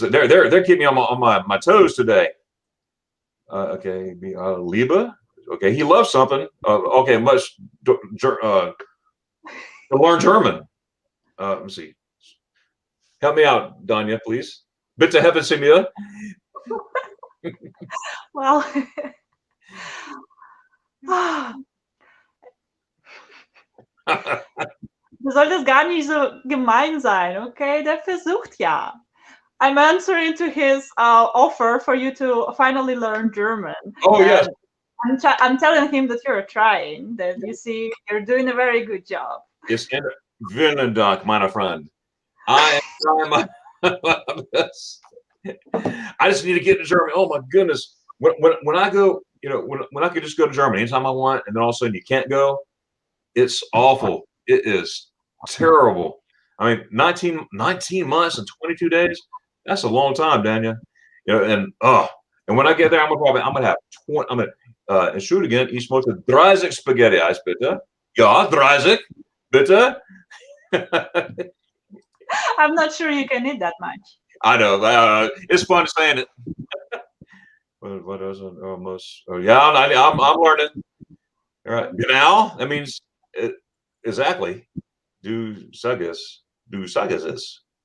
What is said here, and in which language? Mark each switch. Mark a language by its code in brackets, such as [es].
[en] They're keeping me on my toes today. Okay. Liba. Okay. He loves something. Okay. To learn German. Let me see. Help me out, Danya, please. [de] Bitte helfen Sie mir. Well, du solltest gar nicht so gemein sein, okay? Der versucht ja. [en] I'm answering to his offer for you to finally learn German. Oh, yes. I'm telling him that you're trying, that you see, you're doing a very good job. [de] Vielen Dank, meine Freund. [en] I am trying my best. I just need to get to Germany. Oh my goodness. When I go, when I could just go to Germany anytime I want, and then all of a sudden you can't go, it's awful. It is terrible. I mean, 19 months and 22 days, that's a long time, Danya. And when I get there, I'm gonna have 20. [de] Entschuldigen, ich möchte 30 Spaghetti Eis, bitte. Ja, 30, bitte. [en] I'm not sure you can eat that much. I know. It's fun saying it. What is it? Almost. Oh, yeah, I'm learning. All right. Genau, that means exactly. [de] Du sagst es.